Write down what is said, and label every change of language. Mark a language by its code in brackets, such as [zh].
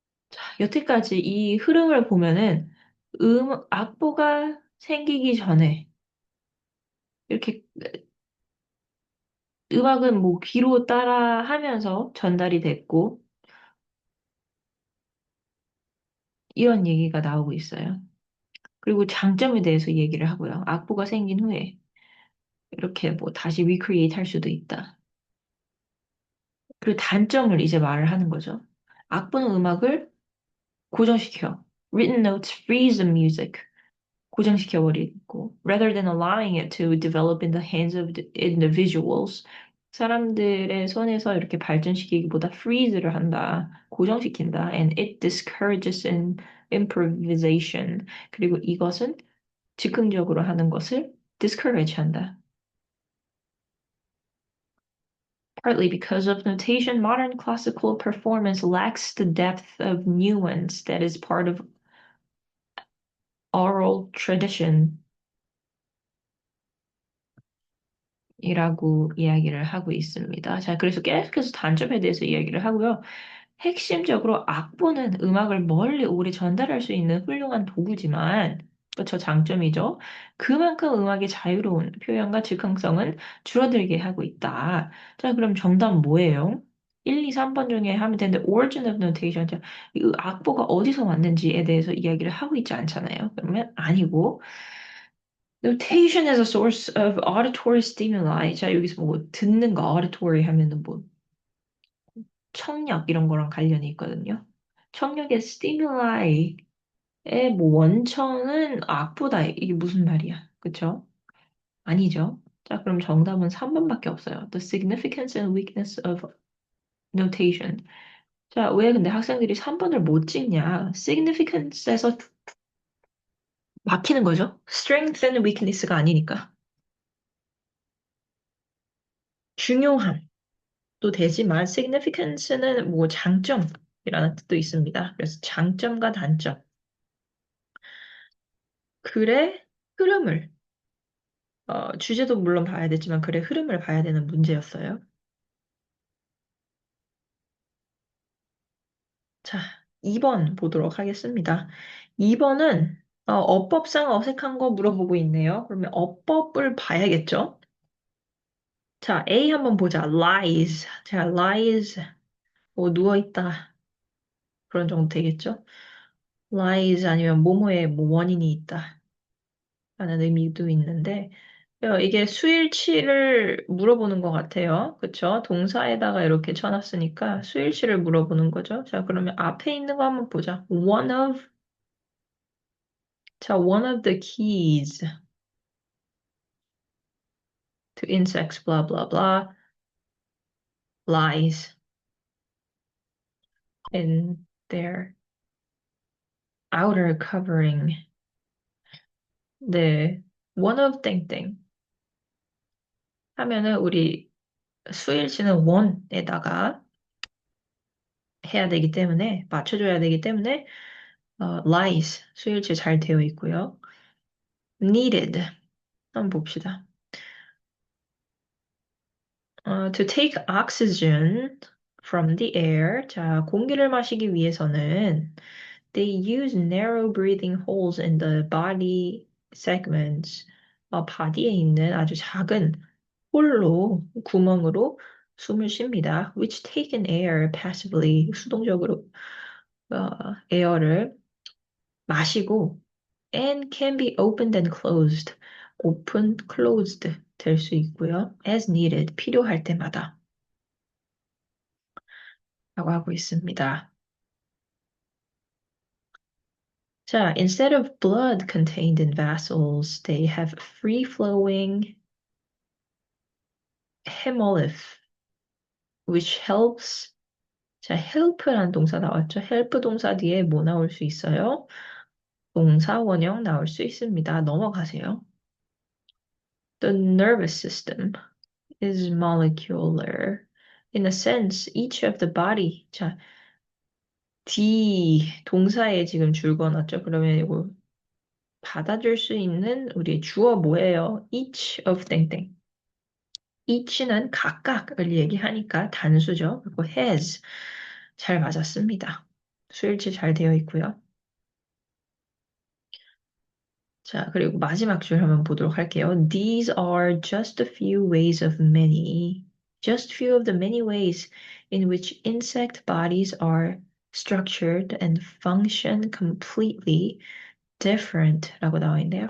[ko] 자, 여태까지 이 흐름을 보면은 악보가 생기기 전에 이렇게 음악은 뭐 귀로 따라 하면서 전달이 됐고 이런 얘기가 나오고 있어요. 그리고 장점에 대해서 얘기를 하고요. 악보가 생긴 후에 이렇게 뭐 다시 리크리에이트 할 수도 있다. 그리고 단점을 이제 말을 하는 거죠. 악보는 음악을 고정시켜. [en] Written notes freeze the music. [ko] 고정시켜 버리고. [en] Rather than allowing it to develop in the hands of the individuals. [ko] 사람들의 손에서 이렇게 발전시키기보다 freeze를 한다. 고정시킨다. [en] And it discourages improvisation. [ko] 그리고 이것은 즉흥적으로 하는 것을 discourage 한다. [en] Partly because of notation, modern classical performance lacks the depth of nuance that is part of oral tradition [ko] 이라고 이야기를 하고 있습니다. 자, 그래서 계속해서 단점에 대해서 이야기를 하고요. 핵심적으로 악보는 음악을 멀리 오래 전달할 수 있는 훌륭한 도구지만, 그쵸, 장점이죠. 그만큼 음악의 자유로운 표현과 즉흥성은 줄어들게 하고 있다. 자, 그럼 정답 뭐예요? 1, 2, 3번 중에 하면 되는데, [en] origin of notation. [ko] 자, 이 악보가 어디서 왔는지에 대해서 이야기를 하고 있지 않잖아요. 그러면 아니고, [en] notation as a source of auditory stimuli. [ko] 자, 여기서 뭐 듣는 거 auditory 하면은 뭐 청력 이런 거랑 관련이 있거든요. 청력의 stimuli 뭐 원천은 악보다 이게 무슨 말이야? 그쵸? 아니죠. 자, 그럼 정답은 3번밖에 없어요. [en] The significance and weakness of notation. [ko] 자, 왜 근데 학생들이 3번을 못 찍냐? significance에서 막히는 거죠. [en] strength and weakness [ko] 가 아니니까. 중요함도 되지만 significance는 뭐 장점, 이라는 뜻도 있습니다. 그래서 장점과 단점, 글의 흐름을, 주제도 물론 봐야 되지만 글의 흐름을 봐야 되는 문제였어요. 자, 2번 보도록 하겠습니다. 2번은 어법상 어색한 거 물어보고 있네요. 그러면 어법을 봐야겠죠? 자, A 한번 보자. lies. 자, lies. 뭐 누워있다. 그런 정도 되겠죠? lies 아니면 뭐뭐에 뭐 원인이 있다. 라는 의미도 있는데, 이게 수일치를 물어보는 것 같아요. 그쵸? 동사에다가 이렇게 쳐놨으니까 수일치를 물어보는 거죠. 자, 그러면 앞에 있는 거 한번 보자. [en] one of, 자, one of the keys to insects, blah, blah, blah, lies in their outer covering. [ko] 네, one of 땡땡 하면은 우리 수일치는 one에다가 해야 되기 때문에, 맞춰줘야 되기 때문에, lies, 수일치 잘 되어 있고요. needed, 한번 봅시다. [en] to take oxygen from the air. [ko] 자, 공기를 마시기 위해서는 [en] they use narrow breathing holes in the body segments. [ko] 바디에 있는 아주 작은 홀로, 구멍으로 숨을 쉽니다. [en] which take in air passively, [ko] 수동적으로 에어를 마시고 [en] and can be opened and closed. open, closed [ko] 될 수 있고요. [en] as needed, [ko] 필요할 때마다 라고 하고 있습니다. [en] 자, instead of blood contained in vessels, they have free-flowing hemolymph, which helps. [ko] 자, help라는 동사 나왔죠? help 동사 뒤에 뭐 나올 수 있어요? 동사 원형 나올 수 있습니다. 넘어가세요. [en] The nervous system is molecular. In a sense, each of the body. [ko] 자, D 동사에 지금 줄 거놨죠? 그러면 이거 받아줄 수 있는 우리 주어 뭐예요? each of 땡땡. each는 각각을 얘기하니까 단수죠. 그리고 has 잘 맞았습니다. 수일치 잘 되어 있고요. 자, 그리고 마지막 줄 한번 보도록 할게요. [en] These are just a few ways of many, just few of the many ways in which insect bodies are structured and function completely different [ko] 라고 나와 있네요.